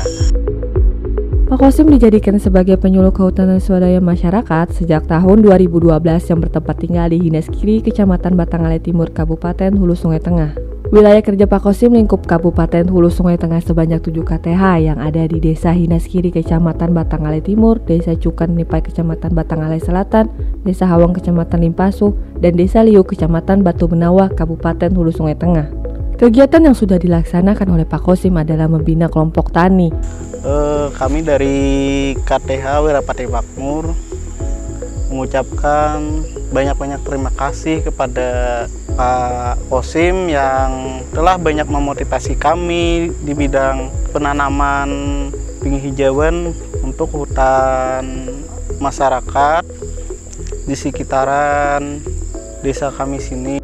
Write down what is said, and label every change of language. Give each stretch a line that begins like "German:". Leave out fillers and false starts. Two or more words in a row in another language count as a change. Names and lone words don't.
Indonesian: Pak Kosim dijadikan sebagai penyuluh kehutanan swadaya masyarakat sejak tahun 2012 yang bertempat tinggal di Hinaskiri, Kecamatan Batangalai Timur, Kabupaten Hulu Sungai Tengah. Wilayah kerja Pak Kosim lingkup Kabupaten Hulu Sungai Tengah sebanyak 7 KTH yang ada di Desa Hinaskiri, Kecamatan Batangalai Timur, Desa Cukan Nipai, Kecamatan Batangalai Selatan, Desa Hawang, Kecamatan Limpasu, dan Desa Liu, Kecamatan Batu Benawa, Kabupaten Hulu Sungai Tengah. Kegiatan yang sudah dilaksanakan oleh Pak Kosim adalah membina kelompok tani. Kami dari KTH Wirapati Makmur mengucapkan banyak-banyak terima kasih kepada Pak Kosim yang telah banyak memotivasi kami di bidang penanaman penghijauan untuk hutan masyarakat di sekitaran desa kami sini.